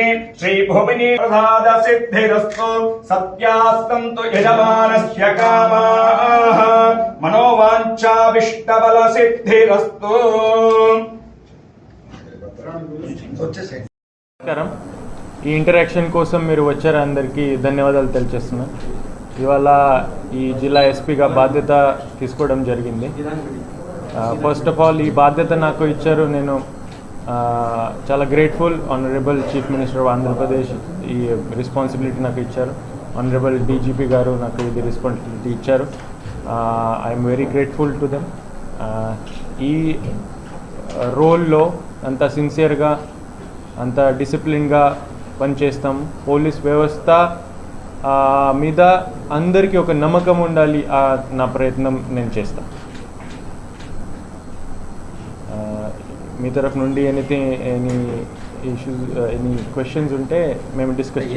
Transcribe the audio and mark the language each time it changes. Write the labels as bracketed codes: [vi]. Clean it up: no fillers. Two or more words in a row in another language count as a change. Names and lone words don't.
[sa] श्रीभुवनी प्रसाद सिद्धिरस्तु सत्यास्तन्तु यजमानस्य कामाः मनोवाञ्छाभीष्टबल सिद्धिरस्तु। [te] నమస్కారం. ఈ ఇంటరాక్షన్ కోసం మీరు వచ్చారు, అందరికీ ధన్యవాదాలు తెలియజేస్తున్నాను. ఇవాళ ఈ జిల్లా ఎస్పీగా బాధ్యత తీసుకోవడం జరిగింది. [en] first of all [te] ఈ బాధ్యత నాకు ఇచ్చారు, నేను చాలా గ్రేట్ఫుల్. [en] Honorable Chief Minister of Andhra Pradesh [te] ఈ రెస్పాన్సిబిలిటీ నాకు ఇచ్చారు. [en] Honorable DGP [te] గారు నాకు ఇది రెస్పాన్సిబిలిటీ ఇచ్చారు. [en] I'm very grateful to them. [te] ఈ రోల్లో అంత సిన్సియర్గా అంత డిసిప్లిన్గా పనిచేస్తాం. పోలీస్ వ్యవస్థ మీద అందరికీ ఒక నమ్మకం ఉండాలి. నా ప్రయత్నం నేను చేస్తాను. మీ తరఫు నుండి [en] any issues any questions [te] ఉంటే మేము డిస్కస్ చేస్తాం.